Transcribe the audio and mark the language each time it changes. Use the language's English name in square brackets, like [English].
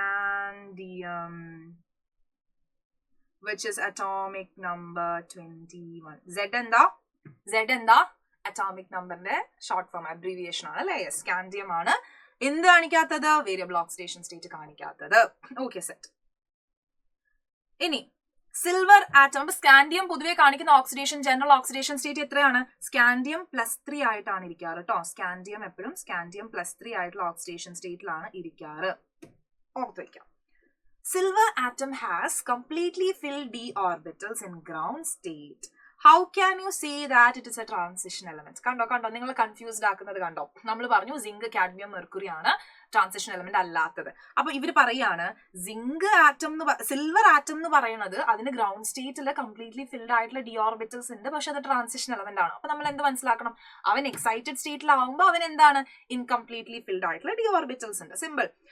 [English] Scandium which is atomic number 21. [Malayalam] Z എന്താ atomic നമ്പറിന്റെ short form, abbreviation ആണ് അല്ലെ. സ്കാൻഡിയം ആണ് എന്ത് കാണിക്കാത്തത്, variable oxidation state കാണിക്കാത്തത്. Okay, set. ഇനി സിൽവർ ആറ്റം, സ്കാൻഡിയം പൊതുവെ കാണിക്കുന്ന ഓക്സിഡേഷൻ, ജനറൽ ഓക്സിഡേഷൻ സ്റ്റേറ്റ് എത്രയാണ്, സ്കാൻഡിയം +3 ആയിട്ടാണ് ഇരിക്കാറ് കേട്ടോ. സ്കാൻഡിയം എപ്പോഴും സ്കാൻഡിയം +3 ആയിട്ടുള്ള ഓക്സിഡേഷൻ സ്റ്റേറ്റിലാണ് ഇരിക്കാറ്, ഓർത്ത് വയ്ക്കാം. [English] Silver atom has completely filled d orbitals in ground state. How can you say that it is a transition element? [Malayalam] കണ്ടോ നിങ്ങൾ കൺഫ്യൂസ്ഡ് ആക്കുന്നത് കണ്ടോ. നമ്മൾ പറഞ്ഞു സിങ്ക്, കാഡ്മിയം, മെർക്കുറി ആണ് ട്രാൻസിഷൻ എലമെന്റ് അല്ലാത്തത്. അപ്പൊ ഇവർ പറയാണ് സിൽവർ ആറ്റം എന്ന് പറയുന്നത് അതിന് ഗ്രൗണ്ട് സ്റ്റേറ്റിൽ കംപ്ലീറ്റ്ലി ഫിൽഡ് ആയിട്ടുള്ള ഡി ഓർബിറ്റൽസ് ഉണ്ട്, പക്ഷെ അത് ട്രാൻസിഷൻ എലമെന്റ് ആണ്. അപ്പൊ നമ്മൾ എന്ത് മനസ്സിലാക്കണം, അവൻ എക്സൈറ്റഡ് സ്റ്റേറ്റിലാവുമ്പോൾ അവൻ എന്താണ്, ഇൻകംപ്ലീറ്റ്ലി ഫിൽഡ് ആയിട്ടുള്ള ഡി ഓർബിറ്റൽസ് ഉണ്ട്. സിമ്പിൾ.